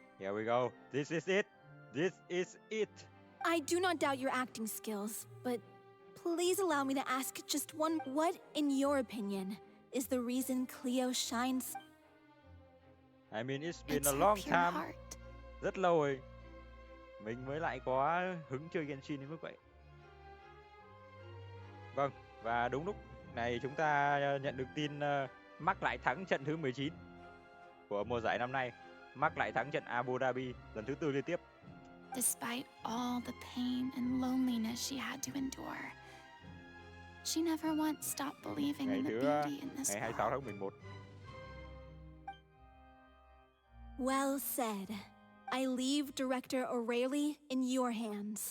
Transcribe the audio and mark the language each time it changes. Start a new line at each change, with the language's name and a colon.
English: Here we go. This is it. This is it. I do not doubt your acting skills, but please allow me to ask just one. What, in your opinion, is the reason Cleo shines? I mean, it's been a long time.
Vietnamese: Rất lâu rồi. Mình mới lại có hứng chơi Genshin đến mức vậy. Vâng, và đúng lúc này chúng ta nhận được tin Mark lại thắng trận thứ 19 của mùa giải năm nay. Mark lại thắng trận Abu Dhabi lần thứ 4 liên tiếp.
English: Despite all the pain and loneliness she had to endure, she never once stopped believing in the beauty in this world.
Vietnamese: Ngày 26 tháng 11.
English: Well said. I leave Director O'Reilly in your hands.